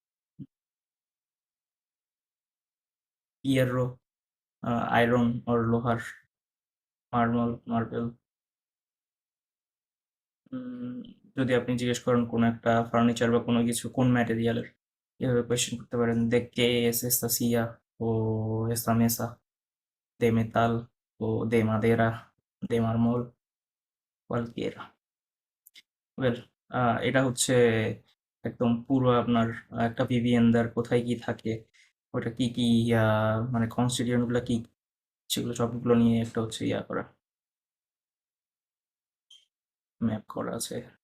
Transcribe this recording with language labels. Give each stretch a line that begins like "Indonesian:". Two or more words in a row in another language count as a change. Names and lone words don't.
Bangla: ইয়েরো
English: iron or
Bangla: লোহার। মার্বেল। যদি আপনি জিজ্ঞেস করেন কোনো একটা ফার্নিচার বা কোনো কিছু কোন ম্যাটেরিয়ালের, এভাবে কোয়েশ্চেন করতে পারেন,
Spanish: de qué es esta silla o esta mesa, de metal o de madera, de mármol, cualquiera।
Bangla: ওয়েল, এটা হচ্ছে একদম পুরো আপনার একটা ভিভিয়েন্দার কোথায় কি থাকে, ওটা কি কি মানে কনস্টিটিউয়েন্ট গুলা কি, সেগুলো সবগুলো নিয়ে একটা হচ্ছে করা, ম্যাপ করা আছে।